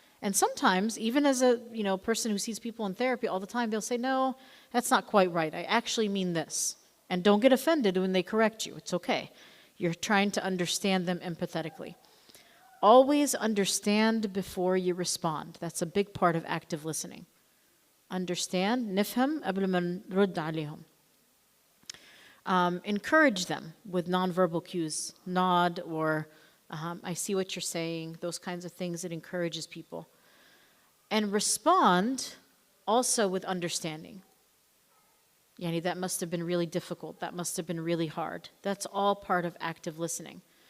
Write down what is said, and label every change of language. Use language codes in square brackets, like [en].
[en] And sometimes, even as a person who sees people in therapy all the time, they'll say, no, that's not quite right. I actually mean this. And don't get offended when they correct you. It's okay. You're trying to understand them empathetically. Always understand before you respond. That's a big part of active listening. [ar] Understand, نفهم قبل ما نرد عليهم. [en] Encourage them with nonverbal cues, nod or I see what you're saying, those kinds of things that encourages people. And respond also with understanding. Yani, that must have been really difficult. That must have been really hard. That's all part of active listening.